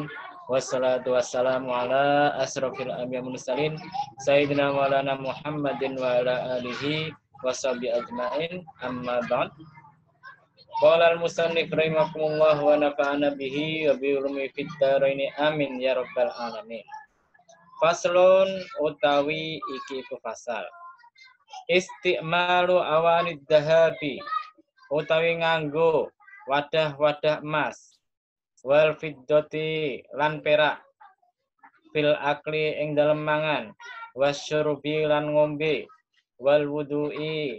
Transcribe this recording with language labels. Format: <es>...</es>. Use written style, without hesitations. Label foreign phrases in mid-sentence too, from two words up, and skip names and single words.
<ar>والصلاة والسلام على أشرف الأنبياء والمرسلين سيدنا مولانا محمد وعلى آله وصحبه أجمعين. أما بعد. قال المصنف رحمكم الله ونفعنا به وبعلومه في الدارين آمين يا رب العالمين.</ar> <jv>Faslun utawi iki iku fasal.</jv> <ar>استعمال أواني الذهب</ar> <jv>utawi nganggo wadah-wadah emas</jv> <ar>والفضة</ar> <jv>lan perak</jv> <ar>في الأكل</ar> <jv>ing dalem mangan wasyurbi lan ngombe</jv> <ar>والوضوء</ar>